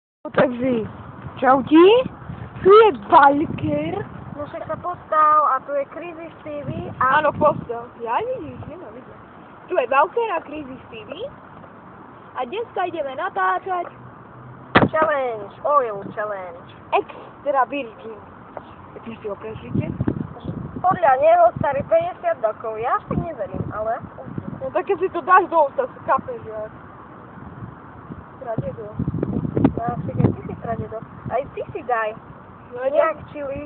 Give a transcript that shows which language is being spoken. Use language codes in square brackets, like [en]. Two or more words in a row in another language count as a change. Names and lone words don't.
[sk] Takže, čauti, tu je Valker. No však sa postav a tu je Crazy Stevie a... Áno, postav. Ja vidíš, nemám vidieť. Tu je Valker a Crazy Stevie. A dneska ideme natáčať [en] Challenge, oil challenge. Extra Virgin. [sk] Ty si ho prežite? Podľa neho starý 50 rokov, ja až tak neverím, ale... No tak keď si to dáš do ústa, si kapeš, že? Pradedo. No však aj ty si pradedo. Aj ty si daj. No Nejak chili.